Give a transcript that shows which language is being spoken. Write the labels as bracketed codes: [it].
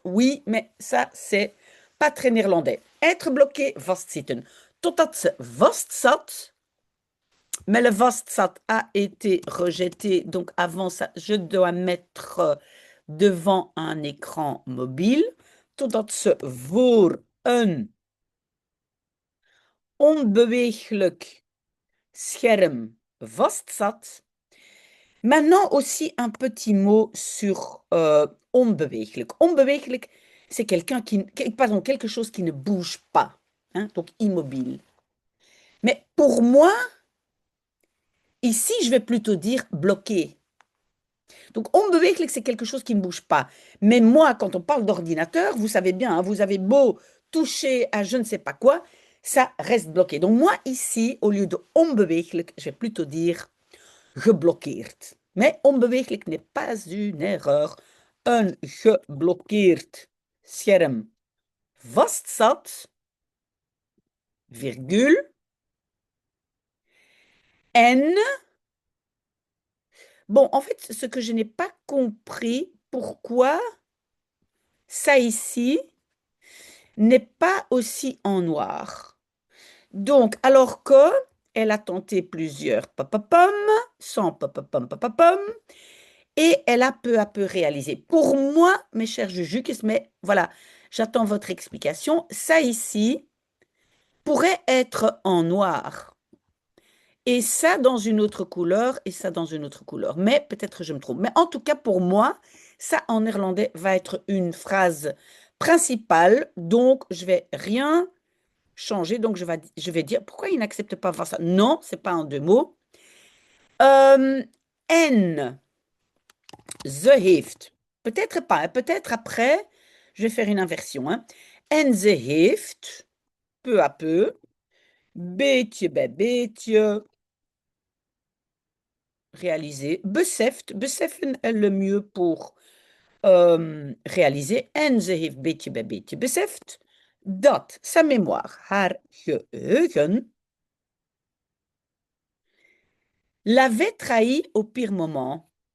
[fr] Oui, mais ça, c'est pas très néerlandais. Être bloqué, vastzitten. [nl] Totdat ze vastzat, [fr] mais le vastzat a été rejeté. Donc avant ça, je dois mettre devant un écran mobile. [nl] Totdat ze voor een onbeweeglijk scherm vastzat. [fr] Maintenant aussi un petit mot sur onbeweeglijk. Onbeweeglijk, c'est quelqu'un pardon, quelque chose qui ne bouge pas, hein, donc immobile. Mais pour moi, ici, je vais plutôt dire bloqué. Donc onbeweeglijk, c'est quelque chose qui ne bouge pas. Mais moi, quand on parle d'ordinateur, vous savez bien, hein, vous avez beau toucher à je ne sais pas quoi, ça reste bloqué. Donc moi, ici, au lieu de onbeweeglijk, je vais plutôt dire geblokkeerd. Mais onbeweeglijk n'est pas une erreur. [nl] Een geblokkeerd scherm vastzat, virgule, en... [fr] Bon, en fait, ce que je n'ai pas compris, pourquoi ça ici n'est pas aussi en noir. Donc, alors que elle a tenté plusieurs papapam, sans papapam papapam, et elle a peu à peu réalisé. Pour moi, mes chers Jujukis, mais voilà, j'attends votre explication. Ça ici pourrait être en noir. Et ça dans une autre couleur, et ça dans une autre couleur. Mais peut-être que je me trompe. Mais en tout cas, pour moi, ça en néerlandais va être une phrase principale. Donc, je vais rien changer. Donc, je vais dire, pourquoi il n'accepte pas voir ça? Non, c'est pas en deux mots. [nl] En ze heeft. [fr] Peut-être pas, hein, peut-être après, je vais faire une inversion. Hein. [nl] En ze heeft, [fr] peu à peu, [nl] beetje bij beetje, réalisé. [fr] Beseft, beseffen est le mieux pour réaliser. [nl] En ze heeft beetje bij beetje beseft dat [fr] sa mémoire, [nl] haar geheugen, [fr] l'avait trahi au pire moment.